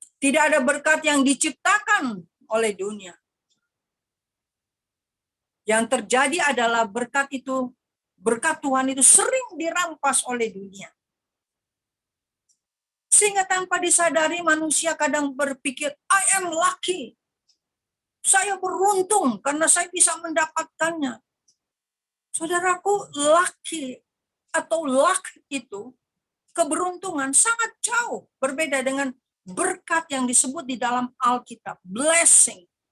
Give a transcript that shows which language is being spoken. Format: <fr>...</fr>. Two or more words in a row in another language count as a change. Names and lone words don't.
<id>Tidak ada berkat yang diciptakan oleh dunia. Yang terjadi adalah berkat Tuhan itu sering dirampas oleh dunia. Sehingga tanpa disadari manusia kadang berpikir,</id> <en>I am lucky.</en> <id>Saya beruntung karena saya bisa mendapatkannya. Saudaraku, lucky atau luck itu, keberuntungan sangat jauh berbeda dengan berkat yang disebut di dalam Alkitab, blessing.</id>